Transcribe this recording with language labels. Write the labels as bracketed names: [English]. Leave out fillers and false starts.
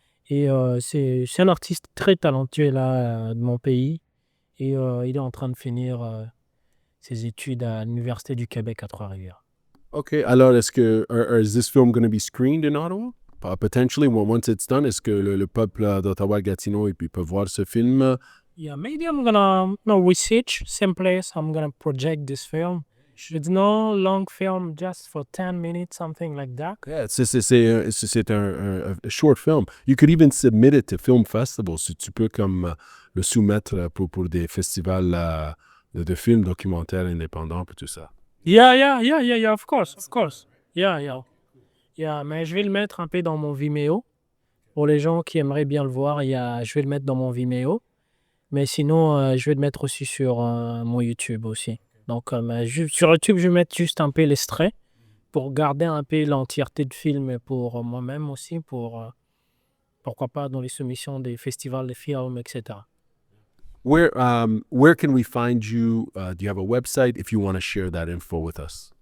[French] Et c'est un artiste très talentueux là, de mon pays. Et il est en train de finir ses études à l'Université du Québec à Trois-Rivières. [English] OK. [French] Alors, est-ce que [English] is this film going to be screened in Ottawa? Potentially, once it's done, [French] est-ce que le peuple d'Ottawa-Gatineau peut voir ce film? [English] Yeah, maybe I'm gonna research same place. I'm gonna project this film. Should no long film just for 10 minutes, something like that. Yeah, c'est un short film. You could even submit it to film festivals. [French] Si tu peux comme le soumettre pour des festivals de films documentaires indépendants et tout ça. [English] Yeah, of course. [French] Yeah, mais je vais le mettre un peu dans mon Vimeo. Pour les gens qui aimeraient bien le voir, je vais le mettre dans mon Vimeo. Mais sinon, je vais le mettre aussi sur mon YouTube aussi. Donc, sur YouTube, je vais mettre juste un peu l'extrait pour garder un peu l'entièreté du film pour moi-même aussi, pourquoi pas dans les soumissions des festivals de films, etc. [English] Where can we find you? Do you have a website if you want to share that info with us?